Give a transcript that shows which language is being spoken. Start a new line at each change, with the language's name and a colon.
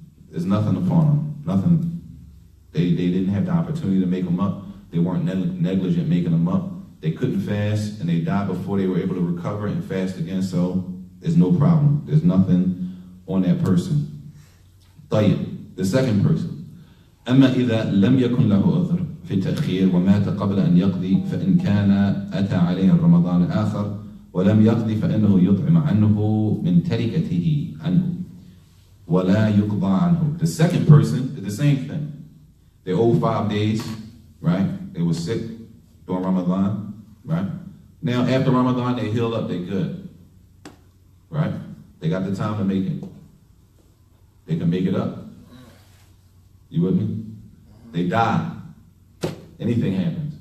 English: There's nothing upon them. Nothing. They didn't have the opportunity to make them up. They weren't negligent making them up. They couldn't fast, and they died before they were able to recover and fast again, so there's no problem. There's nothing on that person. طيب, the second person.
Arabic: أما إذا لم يكن له عذر في التأخير ومات قبل أن يقضي فإن كان أتى عليه رمضان آخر ولم يقضي فإنه يطعم عنه من تركته عنه ولا يقضى عنه.
English: The second person did the same thing. They owed 5 days, right? They were sick during Ramadan, right? Now after Ramadan they healed up, they're good, right? They got the time to make it. They can make it up. You with me? They die. Anything happens.